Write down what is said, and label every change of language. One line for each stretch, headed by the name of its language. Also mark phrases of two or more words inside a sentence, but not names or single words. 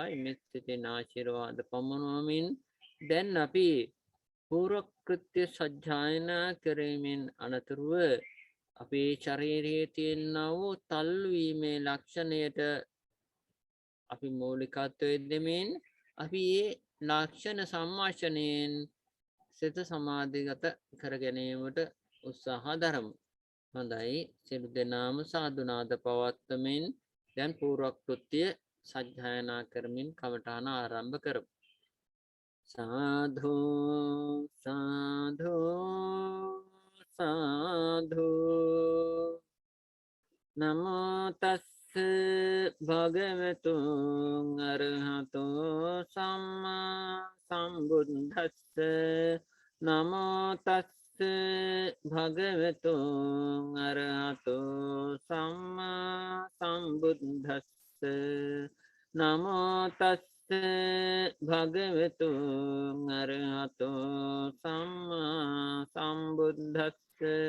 Sinhala: මෙත් සිතින් ආශිර්වාද පමුණුවමින් දැන් අපි පූර්ව කෘත්‍ය සජ්ජායනා කරමින් අනතුරුව අපේ ශරීරයේ තියෙනා වූ තල්වීමේ ලක්ෂණයට අපි මූලිකත්වය දෙමින් අපි ඒ ලක්ෂණ සම්මාෂණයෙන් සිත සමාධිගත කර ගැනීමට උත්සාහ දරමු. හොඳයි. සියලු දෙනාම සාදුනාද පවත්වමින් දැන් පූර්ව කෘත්‍ය සජ්ජායනා කරමින් කමඨාන ආරම්භ කරමු.
Pali: साधु साधु साधु नमो तस् भगवतो अरहतो सम्मा सम्बुद्धस्स नमो तस् भगवतो अरहतो सम्मा सम्बुद्धस्स नमो तस् භගවතු අරහතෝ සම්මා සම්බුද්දස්ස